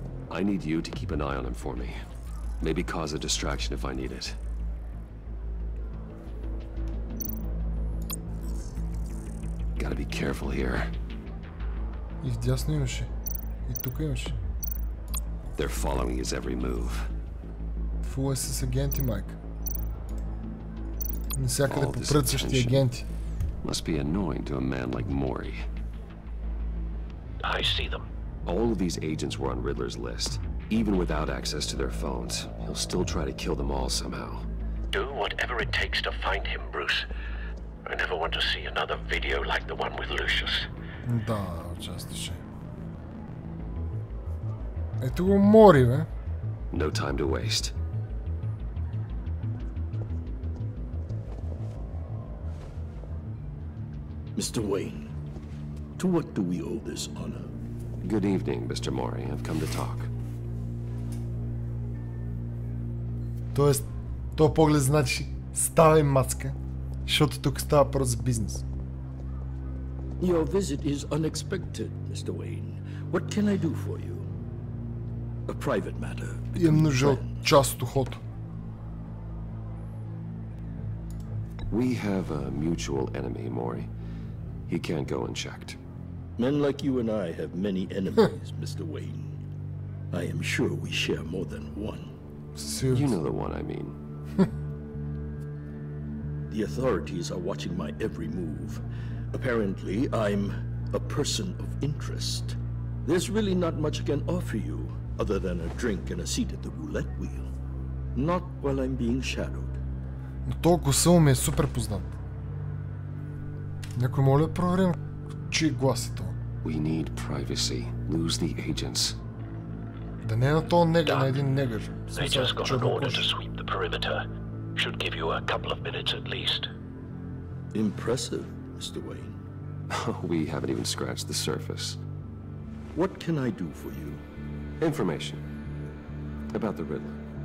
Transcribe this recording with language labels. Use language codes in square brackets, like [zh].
[en] I need you to keep an eye on him for me. Maybe cause a distraction if I need it. Gotta be careful here. [bg] И вдясно имаше. И тук имаше. [en] They're following his every move. [bg] Фул е с агенти, майк. Навсякъде попред същи агенти. [en] Must be annoying to a man like Mori. I see them. All of these agents were on Riddler's list. Even without access to their phones, he'll still try to kill them all somehow. Do whatever it takes to find him, Bruce. I never want to see another video like the one with Lucius. [bg] Да, участваше. Ето го Мори, бе. [en] No time to waste. Mr. Wayne, to what do we owe this honor? Good evening, Mr. Mori. I've come to talk. [bg] Тоест, този поглед значи ставай мацка, защото тук става просто за бизнес. [en] Your visit is unexpected, Mr. Wayne. What can I do for you? A private matter. [bg] Имам нужда от част от ухото. [en] We have a mutual enemy, Mori. He can't go unchecked. Men like you and I have many enemies, Mr. Wayne. I am sure we share more than one. You know the one I mean. The authorities are watching my every move. Apparently, I'm a person of interest. There's really not much I can offer you, other than a drink and a seat at the roulette wheel. Not while I'm being shadowed. [bg] Но този гласа ми е супер познат. Някой моля да проверим, чий глас е това. [en] We need privacy. Lose the agents. [bg] Да не е на този негър, на един негър. [en] They just got an order to sweep the perimeter. Should give you a couple of minutes at least. Impressive, Mr. Wayne. We haven't even scratched the surface. What can I do for you? Information about the Riddler.